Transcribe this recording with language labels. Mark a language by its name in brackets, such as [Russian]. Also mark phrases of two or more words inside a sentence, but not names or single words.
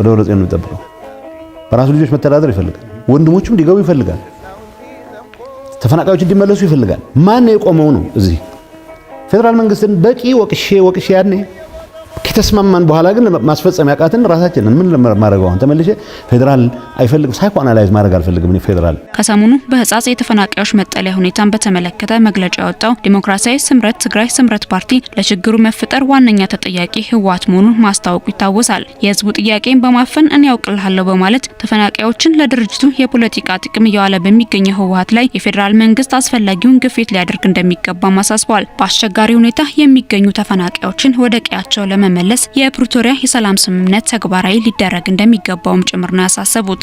[Amharic] ደብረጽዮን ነው የሚጠብቀው። በራሱ ልጆች መተዳደር ይፈልጋል። ወንድሞቹም እንዲገቡ ይፈልጋል። ተፈናቃዮች እንዲመለሱ ይፈልጋል። ማን ነው የቆመው ነው? እዚህ ፌደራል መንግስትን በቂ ወቅሼ ያኔ ከተስማማን በኋላ ግን ማስፈጸም ያቃተን ራሳችንን ምን ለማድረግ አሁን ተመልሼ ፌደራል አይፈልግም [English] psycho analyze [Amharic] ማድረግ አልፈልግም እኔ ፌደራል። ከሰሞኑ በህጻጽ የተፈናቃዮች መጠለያ ሁኔታን በተመለከተ መግለጫ ያወጣው ዲሞክራሲያዊ ስምረት ትግራይ ስምረት ፓርቲ ለችግሩ መፈጠር ዋነኛ ተጠያቂ ህወሓት መሆኑን ማስታወቁ ይታወሳል። የህዝቡ ጥያቄን በማፈን እኔ ያውቅልሃለሁ በማለት ተፈናቃዮችን ለድርጅቱ የፖለቲካ ጥቅም እያዋለ በሚገኘው ህወሓት ላይ የፌደራል መንግስት አስፈላጊውን ግፊት ሊያደርግ እንደሚገባ ማሳስበዋል። በአስቸጋሪ ሁኔታ የሚገኙ ተፈናቃዮችን ወደ ቀያቸው ለመመለስ የፕሪቶሪያ የሰላም ስምምነት ተግባራዊ ሊደረግ እንደሚገባውም ጭምር ነው ያሳሰቡት።